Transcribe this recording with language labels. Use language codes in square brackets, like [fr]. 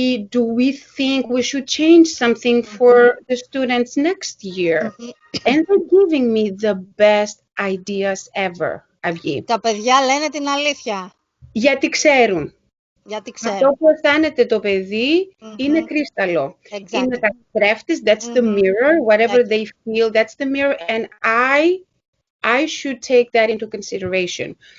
[en] Do we think we should change something for the students next year? And they're giving me the best ideas ever, Αυγή. [el] Τα παιδιά λένε την αλήθεια. Γιατί ξέρουν. Γιατί Αυτό ξέρουν. που αισθάνεται το παιδί είναι κρύσταλλο. [en] Exactly. [el] Είναι καθρέφτης, [en] that's the mirror. Whatever they feel, that's the mirror. And I should take that into consideration.